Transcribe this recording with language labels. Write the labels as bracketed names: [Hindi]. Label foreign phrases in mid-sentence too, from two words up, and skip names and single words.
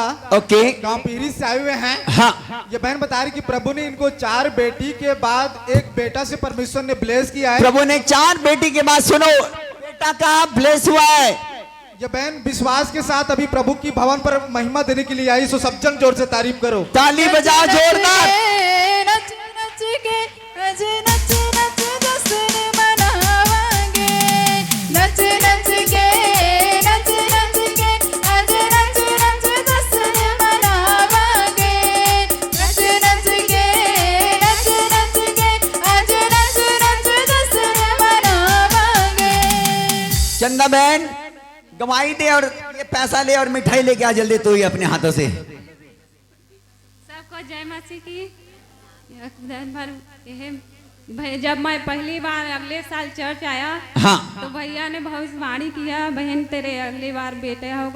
[Hindi] ओके। गांव पीरी से आए हुए हैं। हाँ। ये बहन बता रही कि प्रभु ने इनको 4 बेटी के बाद एक बेटा से परमेश्वर ने ब्लेस किया है। प्रभु ने 4 बेटी के बाद सुनो बेटा का ब्लेस हुआ है। ये बहन विश्वास के साथ अभी प्रभु की भवन पर महिमा देने के लिए आई। सो सब जन जोर से तारीफ करो। ताली बजाओ जोरदार। [Punjabi] ਨੱਚ ਨੱਚ ਕੇ ਨੱਚ ਨੱਚ ਨੱਚ ਜਸ਼ਨ ਮਨਾਵਾਂਗੇ, ਨੱਚ ਨੱਚ ਕੇ ਨੱਚ ਨੱਚ ਕੇ ਅੱਜ ਨੱਚ ਨੱਚ ਜਸ਼ਨ ਮਨਾਵਾਂਗੇ, ਨੱਚ ਨੱਚ ਕੇ ਨੱਚ ਨੱਚ ਕੇ ਅੱਜ ਨੱਚ ਨੱਚ ਜਸ਼ਨ ਮਨਾਵਾਂਗੇ। [Hindi] चंदा बहन गवाही दे और ये पैसा ले और मिठाई लेके आ जल्दी तू ही अपने हाथों से। सबको जय मसीह की। दिन भर जब मैं पहली बार अगले साल चर्च आया, हाँ। तो भैया ने भविष्यवाणी किया बहन तेरे अगली बार बेटे होगा।